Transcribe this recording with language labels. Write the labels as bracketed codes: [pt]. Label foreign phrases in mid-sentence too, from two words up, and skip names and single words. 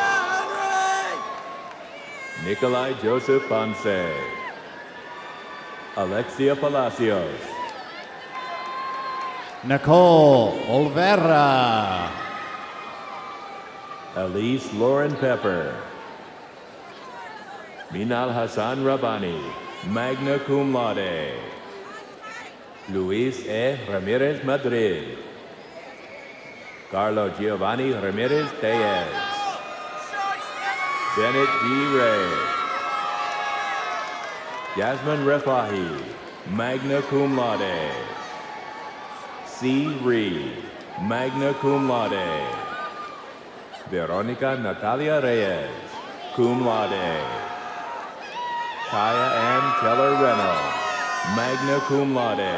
[en] Nikolai Joseph Ponce. Alexia Palacios. Nicole Olvera. Elise Lauren Pepper. Minal Hassan Rabani, [la] magna cum laude. [en] Luis E. Ramirez Madrid. Carlo Giovanni Ramirez Tellez. Bennett D. Ray. Jasmine Refahi, [la] magna cum laude. [en] C. Reed, [la] magna cum laude. [en] Veronica Natalia Reyes, [la] cum laude. [en] Kaya Ann Keller Reynolds, [la] magna cum laude.